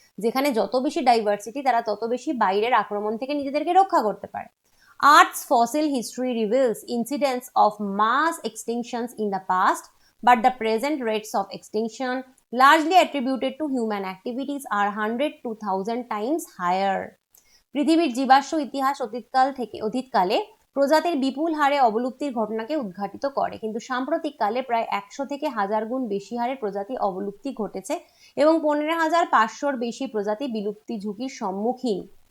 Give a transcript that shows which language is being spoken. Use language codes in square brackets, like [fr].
[bn] যেখানে যত বেশি ডাইভার্সিটি তারা তত বেশি বাইরের আক্রমণ থেকে নিজেদেরকে রক্ষা করতে পারে। [en] Earth's fossil history reveals incidents of mass extinctions in the past, but the present rates of extinction largely attributed to human activities are 100 to 1000 times higher. [bn] পৃথিবীর জীবাশ্ম ইতিহাস অতীতকালে প্রজাতির বিপুল হারে অবলুপ্তির ঘটনাকে উদ্ঘাটিত করে, কিন্তু সাম্প্রতিক কালে প্রায় 100 থেকে 1000 গুণ বেশি হারে প্রজাতি অবলুপ্তি ঘটেছে এবং 15500-র বেশি প্রজাতি বিলুপ্তি ঝুঁকির সম্মুখীন।